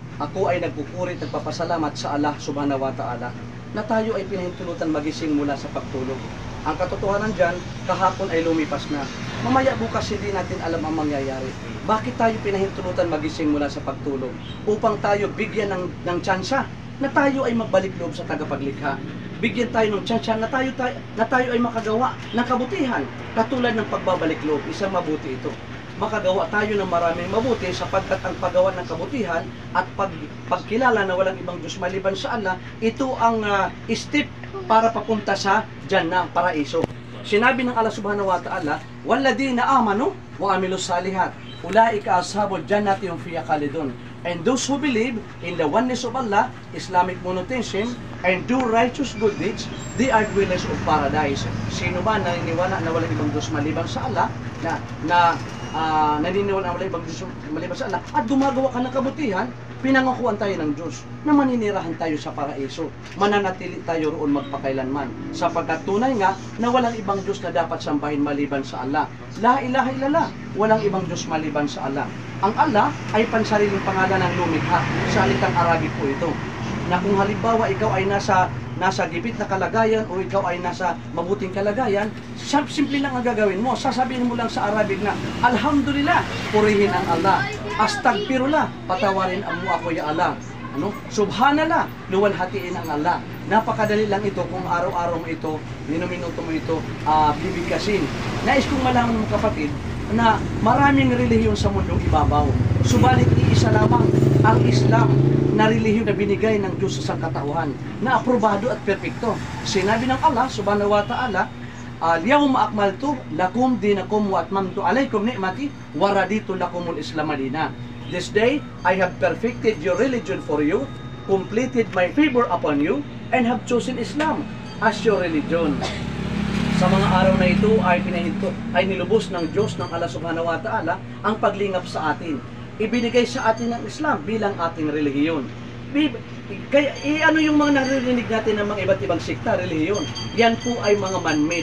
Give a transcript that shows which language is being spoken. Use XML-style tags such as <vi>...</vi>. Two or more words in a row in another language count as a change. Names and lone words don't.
<tl>Ako ay nagpupuri at nagpapasalamat sa Allah</tl> <ar>سبحانه وتعالى</ar> <tl>na tayo ay pinahintulutan magising mula sa pagtulog. Ang katotohanan dyan, kahapon ay lumipas na. Mamaya bukas hindi natin alam ang mangyayari. Bakit tayo pinahintulutan magising mula sa pagtulog? Upang tayo bigyan ng tsansa na tayo ay magbalik loob sa tagapaglikha. Bigyan tayo ng tsansa na tayo ay makagawa ng kabutihan. Katulad ng pagbabalik loob, isang mabuti ito. Makagawa tayo ng maraming mabuti sapagkat ang paggawa ng kabutihan at pagkilala na walang ibang Diyos maliban sa Allah, ito ang step para papunta sa Jannah, paraiso. Sinabi ng Allah</tl> <ar>سبحانه وتعالى, "والذين آمنوا وعملوا الصالحات أولئك أصحاب الجنة هم فيها خالدون."</ar> <en>And those who believe in the oneness of Allah, Islamic monotheism, and do righteous good deeds, they are dwellers of paradise.</en> <tl>Sino ba naniniwala na walang ibang Diyos maliban sa Allah, naniniwala na walang ibang Diyos maliban sa Allah, at gumagawa ka ng kabutihan, pinangakuan tayo ng Diyos na maninirahan tayo sa paraiso. Mananatili tayo roon magpakailanman. Sapagkat tunay nga na walang ibang Diyos na dapat sambahin maliban sa Allah.</tl> <ar>لا إله إلا الله,</ar> <tl>walang ibang Diyos maliban sa Allah. Ang Allah ay pansariling pangalan ng lumikha. Sa salitang Arabic po ito. Na kung halimbawa ikaw ay nasa gibit na kalagayan o ikaw ay nasa mabuting kalagayan, simple lang ang gagawin mo. Sasabihin mo lang sa Arabic na, Alhamdulillah, purihin ang Allah. Astagfirullah, patawarin mo ako</tl> <ar>يا الله.</ar> <tl>Subhanallah, luwalhatiin ang Allah. Napakadali lang ito kung araw-araw mo ito, minuto mo ito, bibigkasin. Nais kong malaman mo kapatid, na maraming relihiyon sa mundong ibabaw. Subalit iisa lamang ang Islam na relihiyon na binigay ng Diyos sa sangkatauhan, na aprobado at perpekto. Sinabi ng Allah</tl> <ar>سبحانه وتعالى, "اليوم أكملت لكم دينكم وأتممت عليكم نعمتي ورضيت لكم الإسلام دينا."</ar> <en>This day I have perfected your religion for you, completed my favor upon you, and have chosen Islam as your religion.</en> <tl>Sa mga araw na ito ay nilubos ng Diyos ng Allah</tl> <ar>سبحانه وتعالى</ar> <tl>ang paglingap sa atin. Ibinigay sa atin ng Islam bilang ating relihiyon. Kaya ano yung mga naririnig natin ng mga iba't ibang sikta, relihiyon? Yan po ay mga man-made.</tl>